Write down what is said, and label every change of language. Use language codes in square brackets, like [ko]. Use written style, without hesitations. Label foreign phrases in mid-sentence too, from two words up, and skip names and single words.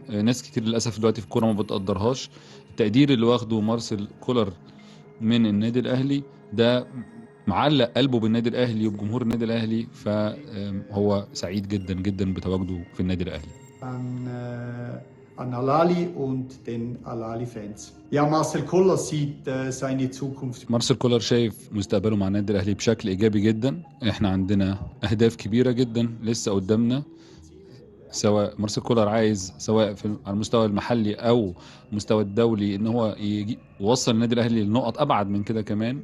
[ar] ناس كتير للأسف دلوقتي في الكورة ما بتقدرهاش. التقدير اللي واخده مارسيل كولر من النادي الأهلي ده معلق قلبه بالنادي الأهلي وبجمهور النادي الأهلي، فهو سعيد جدا جدا بتواجده في النادي الأهلي. [de] an Al-Ahly und den Al-Ahly-Fans. Ja, Marcel Koller sieht seine Zukunft. [ar] مارسيل كولر شايف مستقبله مع النادي الأهلي بشكل إيجابي جدا. احنا عندنا أهداف كبيرة جدا لسه قدامنا، سواء مارسيل كولر عايز سواء على المستوى المحلي او المستوى الدولي ان هو يوصل النادي الاهلي لنقط ابعد من كده كمان.